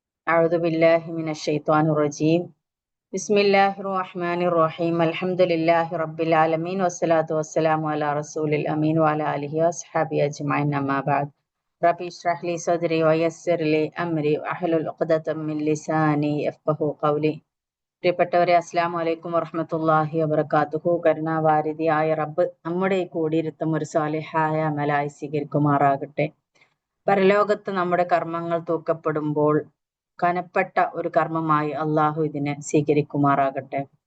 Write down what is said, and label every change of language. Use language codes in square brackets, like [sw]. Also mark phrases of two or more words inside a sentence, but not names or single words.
[ar] أعوذ بالله من الشيطان الرجيم بسم الله الرحمن الرحيم الحمد لله رب العالمين والصلاة والسلام على رسول الأمين وعلى آله وصحبه أجمعين أما بعد ربي اشرح لي صدري ويسر لي أمري واحلل عقدة من لساني يفقهوا قولي. [ml] പ്രിയപ്പെട്ടവരെ, [ar] السلام عليكم ورحمة الله وبركاته. [ml] കരുണാവാരിധിയായ റബ്ബ് നമ്മുടെ ഈ കൂടിയിരുത്തം ഒരു സാലിഹായ അമലായി സ്വീകരിക്കുമാറാകട്ടെ. പരലോകത്ത് നമ്മുടെ കർമ്മങ്ങൾ തൂക്കപ്പെടുമ്പോൾ കനപ്പെട്ട ഒരു കർമ്മമായി അള്ളാഹു ഇതിനെ സ്വീകരിക്കുമാറാകട്ടെ.